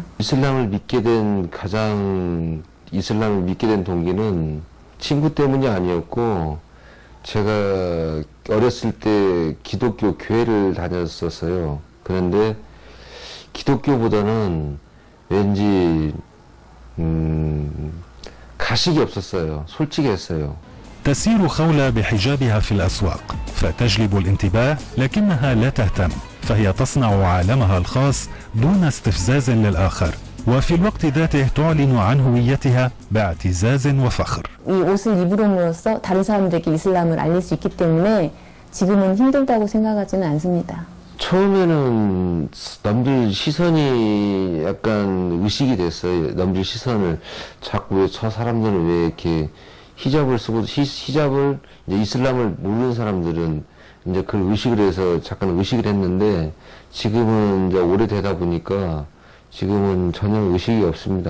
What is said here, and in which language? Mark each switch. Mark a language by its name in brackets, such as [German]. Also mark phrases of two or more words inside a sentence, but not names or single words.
[Korean] 이슬람을 믿게 된 동기는 친구 때문이 아니었고 제가 어렸을 때 기독교 교회를 다녔었어요. 그런데 기독교보다는 왠지 가식이 없었어요. 솔직했어요. [Arabic] تسير خولة بحجابها في الأسواق فتجلب الانتباه لكنها لا تهتم فهي تصنع عالمها الخاص دون استفزاز للآخر وفي الوقت ذاته تعلن عن هويتها باعتزاز وفخر. [Korean] 이 옷을 입음으로써 다른 사람들에게 이슬람을 알릴 수 있기 때문에 지금은 힘들다고 생각하지는 않습니다. 처음에는 남들 시선이 약간 의식이 됐어요. 남들 시선을 자꾸 왜 저 사람들은 왜 이렇게 히잡을 쓰고 히잡을 이제 이슬람을 모르는 사람들은 이제 그걸 의식을 해서 잠깐 의식을 했는데 지금은 이제 오래되다 보니까 지금은 전혀 의식이 없습니다.